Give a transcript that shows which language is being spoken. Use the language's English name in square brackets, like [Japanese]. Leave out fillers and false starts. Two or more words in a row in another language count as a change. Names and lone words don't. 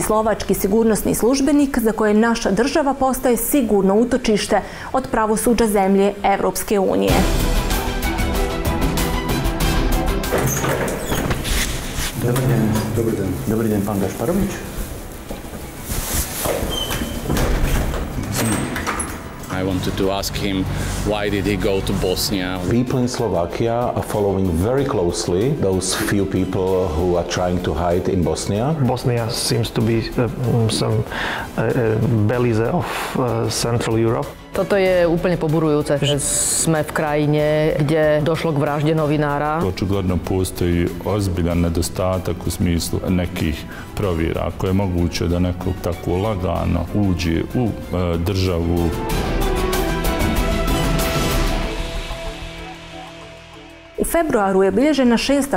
[Bosnian] slovački sigurnosni službenik za koje naša država postaje sigurno utočište od pravosuđa zemlje Evropske unije. Dobar dan, pan Gašparovič. [English] I wanted to ask him why did he go to Bosnia. People in Slovakia are following very closely those few people who are trying to hide in Bosnia. Bosnia seems to be some Belize of Central Europe. [Slovak] Toto je úplne poburujúce, že sme v krajine, kde došlo k vražde novinára. [Bosnian] Očigledno postoji ozbiljan nedostatak u smislu nekih provjera. Ako je moguće da neko tako lagano uđe u državu. U februaru je obilježena 6.